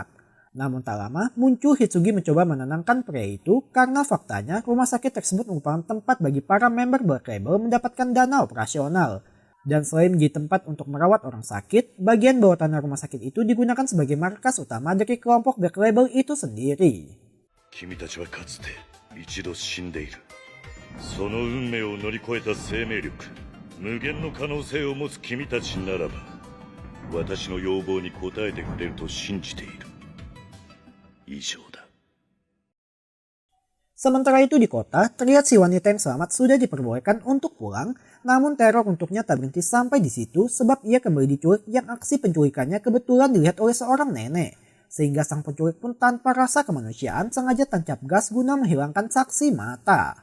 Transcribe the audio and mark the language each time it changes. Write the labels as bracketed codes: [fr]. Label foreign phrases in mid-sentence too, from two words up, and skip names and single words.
[id] Namun tak lama, muncul Hitsugi mencoba menenangkan pria itu karena faktanya rumah sakit tersebut merupakan tempat bagi para member Black Label mendapatkan dana operasional. Dan selain menjadi tempat untuk merawat orang sakit, bagian bawah tanah rumah sakit itu digunakan sebagai markas utama dari kelompok Black Label itu sendiri. [ja] その運命を乗り越えた生命力、無限の可能性を持つ君たちならば、私の要望に応えてくれると信じている。以上だ。 [id] Sementara itu di kota, terlihat si wanita yang selamat sudah diperbolehkan untuk pulang, namun teror untuknya tak berhenti sampai di situ sebab ia kembali diculik yang aksi penculikannya kebetulan dilihat oleh seorang nenek. Sehingga sang penculik pun tanpa rasa kemanusiaan sengaja tancap gas guna menghilangkan saksi mata.